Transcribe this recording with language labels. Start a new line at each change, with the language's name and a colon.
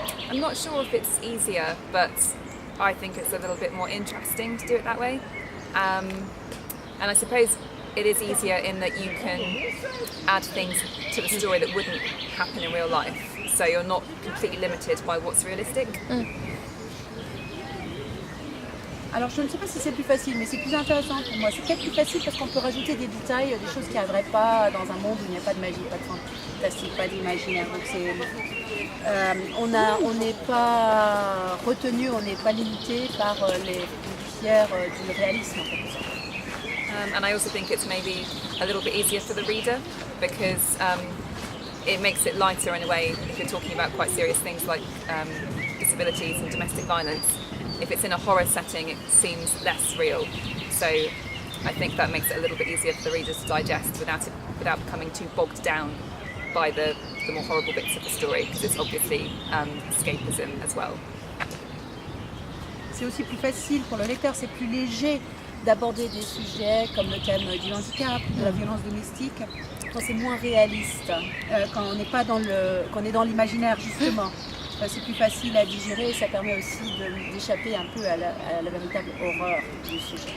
English: I'm not sure if it's easier, but I think it's a little bit more interesting to do it that way. And I suppose it is easier in that you can add things to the story that wouldn't happen in real life. So you're not completely limited by what's realistic.
French: Alors je ne sais pas si c'est plus facile, mais c'est plus intéressant pour moi. C'est peut-être plus facile parce qu'on peut rajouter des détails, des choses qui n'arriveraient pas dans un monde où il n'y a pas de magie, pas de fantastique, pas d'imaginaire. Donc on n'est pas retenu, on n'est pas limité par les frontières du réalisme en quelque sorte.
English: And I also think it's maybe a little bit easier for the reader because it makes it lighter in a way if you're talking about quite serious things like disabilities and domestic violence. If it's in a horror setting, it seems less real. So I think that makes it a little bit easier for the readers to digest without becoming too bogged down by the more horrible bits of the story, because it's obviously escapism as well.
French: C'est aussi plus facile pour le lecteur, c'est plus léger d'aborder des sujets comme le thème du handicap, de la violence domestique, quand c'est moins réaliste, quand on n'est pas dans quand on est dans l'imaginaire justement. C'est plus facile à digérer et ça permet aussi d'échapper un peu à la véritable horreur du sujet.